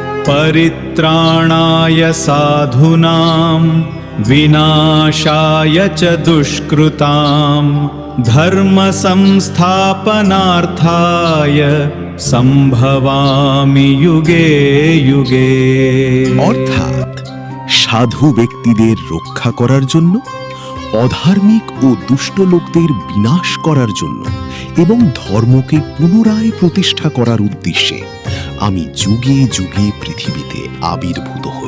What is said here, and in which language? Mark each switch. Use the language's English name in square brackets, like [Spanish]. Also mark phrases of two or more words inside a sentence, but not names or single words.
[Sanskrit] परित्राणाय साधूनां विनाशाय च दुष्कृतां धर्म संस्थापनार्थाय সম্ভবামি যুগে যুগে। [Bangla] অর্থাৎ সাধু ব্যক্তিদের রক্ষা করার জন্য, অধার্মিক ও দুষ্ট লোকদের বিনাশ করার জন্য এবং ধর্মকে পুনরায় প্রতিষ্ঠা করার উদ্দেশ্যে আমি যুগে যুগে পৃথিবীতে আবির্ভূত হই।